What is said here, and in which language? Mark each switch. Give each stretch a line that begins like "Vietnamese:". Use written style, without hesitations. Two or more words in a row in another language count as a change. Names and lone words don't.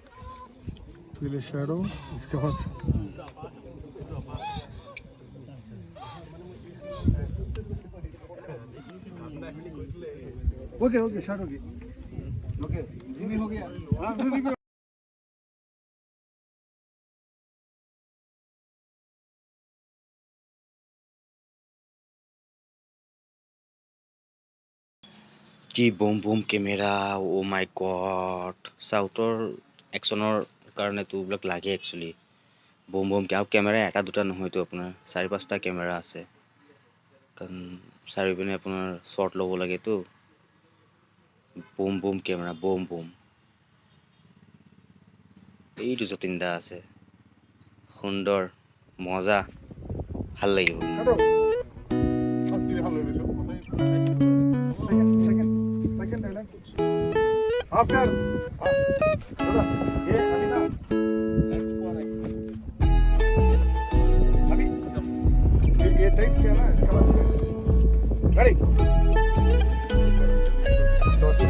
English: Feel a shadow,
Hindi: इसके बाद ओके ओके शॉट होगी ओके जिमी हो गया हाँ म्यूजिक
Assamese: কি বুম বুম কেমেৰা
English: Oh my God
Assamese: চাউথৰ একশ্যনৰ কাৰণেতো এইবিলাক লাগে একচুৱেলি বুম বুম আৰু কেমেৰা এটা দুটা নহয়তো আপোনাৰ 4-5টা কেমেৰা আছে কাৰণ চাৰিওপিনে আপোনাৰ শ্বট ল'ব লাগেতো বুম বুম কেমেৰা বুম বুম এইটো যতীন দা আছে সুন্দৰ মজা ভাল লাগিব
English: second dialogue after
Hindi: दादा ये अभी ना अभी ये टाइप किया ना इसके बाद रेडी तो